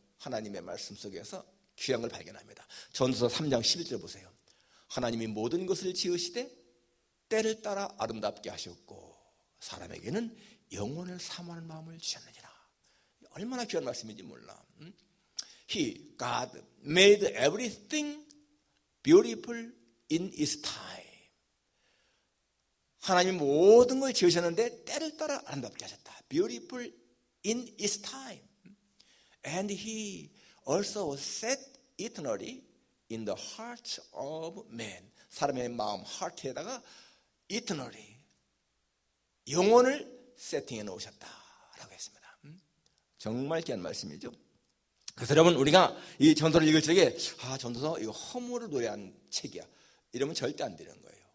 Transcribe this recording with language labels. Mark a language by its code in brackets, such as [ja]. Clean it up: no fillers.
[ko] 하나님의 말씀 속에서 귀한 걸 발견합니다. 전도서 3장 11절 보세요. 하나님이 모든 것을 지으시되 때를 따라 아름답게 하셨고 사람에게는 영혼을 사모하는 마음을 주셨느니라. 얼마나 귀한 말씀인지 몰라. [en] He, God, made everything beautiful in its time. [ko] 하나님이 모든 걸 지으셨는데 때를 따라 아름답게 하셨다. [en] Beautiful in its time. And He also set eternally in the heart of man. [ko] 사람의 마음, heart에다가 eternally, 영혼을 세팅해 놓으셨다라고 했습니다. 정말 귀한 말씀이죠. 그래서 여러분 우리가 이 전도를 읽을 적에 전도서 이거 허무를 노래한 책이야 이러면 절대 안 되는 거예요.